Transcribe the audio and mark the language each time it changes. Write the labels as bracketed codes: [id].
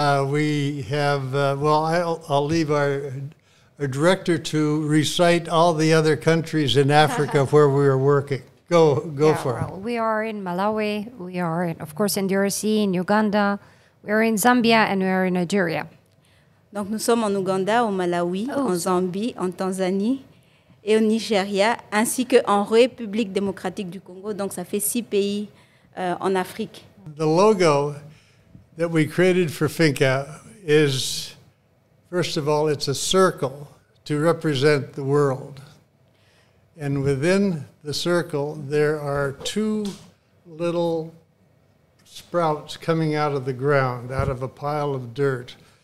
[en] We have, I'll leave our director to recite all the other countries in Africa where we are working. Go for it. We are in Malawi, we are, of course, in DRC, in Uganda, we are in Zambia, and we are in Nigeria. [fr] Donc nous sommes en Ouganda, au Malawi, en Zambie, en Tanzanie et au Nigeria, ainsi qu'en République démocratique du Congo. Donc ça fait 6 pays en Afrique. [en] The logo that we created for Finca is, first of all, it's a circle to represent the world. And within the circle, there are 2 little sprouts coming out of the ground, out of a pile of dirt.